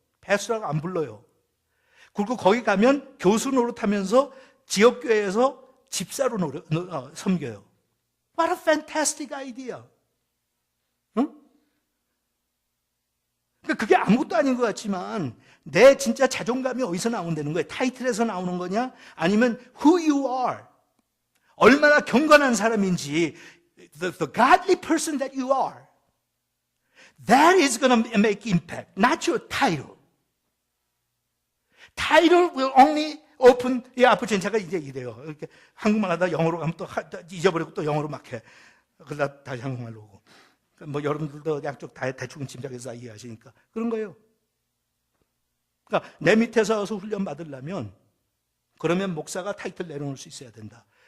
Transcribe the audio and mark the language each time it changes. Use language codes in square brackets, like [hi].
[ko] 패스라고 안 불러요. 그리고 거기 가면 교수 노릇하면서 지역교회에서 집사로 섬겨요. [en] What a fantastic idea. 응? [ko] 그러니까 그게 아무것도 아닌 것 같지만 내 진짜 자존감이 어디서 나온다는 거예요? 타이틀에서 나오는 거냐? 아니면 [en] who you are. [ko] 얼마나 경건한 사람인지 [en] the godly person that you are. That is going to make impact. Not your title. Title will only open your opportunity. [ko] 제가 이제 이래요. 이렇게 한국말 하다 영어로 가면 또 잊어버리고 또 영어로 막 해. 그러다 다시 한국말로 오고. 뭐 여러분들도 양쪽 다 대충 짐작해서 이해하시니까 그런 거예요. 그러니까 내 밑에서 와서 훈련 받으려면 그러면 목사가 타이틀 내려놓을 수 있어야 된다.